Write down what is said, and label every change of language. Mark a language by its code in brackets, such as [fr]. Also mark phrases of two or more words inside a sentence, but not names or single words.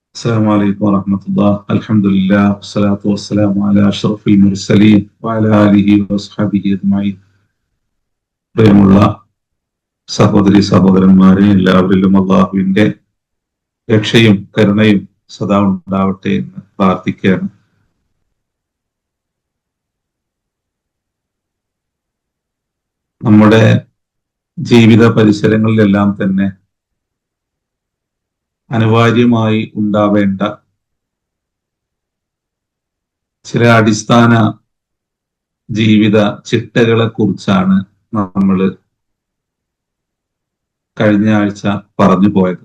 [ar] السلام عليكم ورحمة الله. الحمد لله والصلاة والسلام على أشرف المرسلين وعلى آله وصحبه أجمعين. [ml] പ്രിയമുള്ള സഹോദരി സഹോദരന്മാരെ, എല്ലാവരിലും അള്ളാഹുവിന്റെ രക്ഷയും കരുണയും സദാ ഉണ്ടാവട്ടെ എന്ന് പ്രാർത്ഥിക്കുകയാണ്. നമ്മുടെ ജീവിത പരിസരങ്ങളിലെല്ലാം തന്നെ അനിവാര്യമായി ഉണ്ടാവേണ്ട ചില അടിസ്ഥാന ജീവിത ചിട്ടകളെ കുറിച്ചാണ് നമ്മൾ കഴിഞ്ഞ ആഴ്ച പറഞ്ഞു പോയത്.